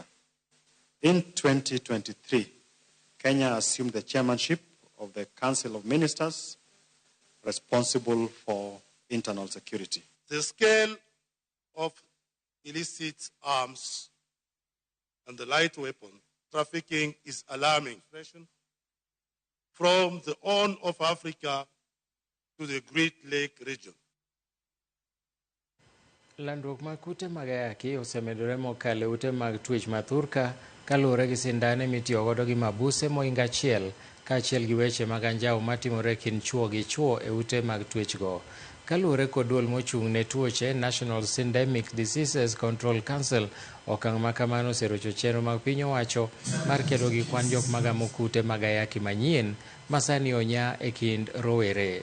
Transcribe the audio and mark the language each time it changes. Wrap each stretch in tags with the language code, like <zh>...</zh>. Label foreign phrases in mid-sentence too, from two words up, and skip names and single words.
<en>In 2023, Kenya assumed the chairmanship of the Council of Ministers responsible for internal security. The scale of illicit arms and the light weapon trafficking is alarming. From the Horn of Africa to the Great Lake region.</en> <luo>Landruok mag kute mag ayaki osemedore mokalo e ute mag twech mathurka kaluwore gi sindane mitiyo godo gi mabuse moinga achiel kaachiel gi weche mag anjawo matimore kind chwo gi chwo e ute mag twechgo. Kaluwore kod duol mochung' ne tuoche National Syndemic Diseases Control Council, okang' ma kamano oserocho chenro mag piny owacho mar kedo gi kwan jok magamo kute mag ayaki manyien masani onya e kind rowere.</luo>